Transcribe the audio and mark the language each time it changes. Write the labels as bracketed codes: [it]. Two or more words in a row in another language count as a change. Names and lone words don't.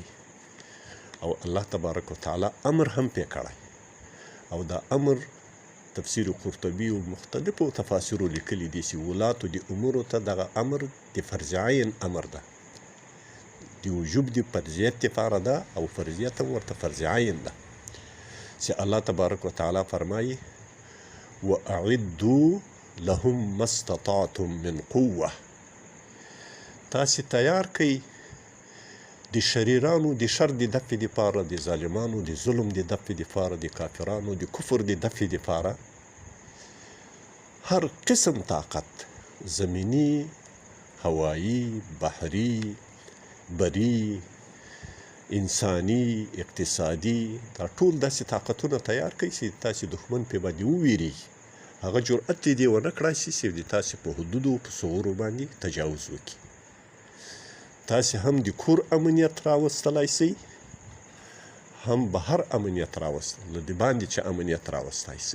[ps] او [ar] الله تبارک وتعالی [ps] امر هم پې کړی، او دا امر تفسیر قرطبي او مختلفو تفاسیرو لیکلي دي چې ولاتو د امورو ته دغه امر د فرض عین امر ده، د وجوب د فرضیت دپاره ده، او فرضیت هم ورته فرض عین ده، چې [ar] الله تبارک وتعالی [ps] فرمایي [ar] واعدوا لهم ما استطعتم من قوه. [ps] تاسې تیار کئ د شریرانو د شر د دفع دپاره، د ظالمانو د ظلم د دفع دپاره، د کافرانو د کفر د دفع دپاره هر قسم طاقت، زمینی، هوایی، بحری، بری، انسانی، اقتصادي، دا ټول داسې طاقتونه تیار کړئ چې تاسې دښمن پې باندې وویریږي، هغه جرأت دې ونه کړای شي چې د تاسې په حدودو په ثغرو باندې تجاوز وکړي. تاسې هم د کور امنیت راوستلی شئ، هم بهر امنیت راوستل، له د باندې چې امنیت راوستی شئ.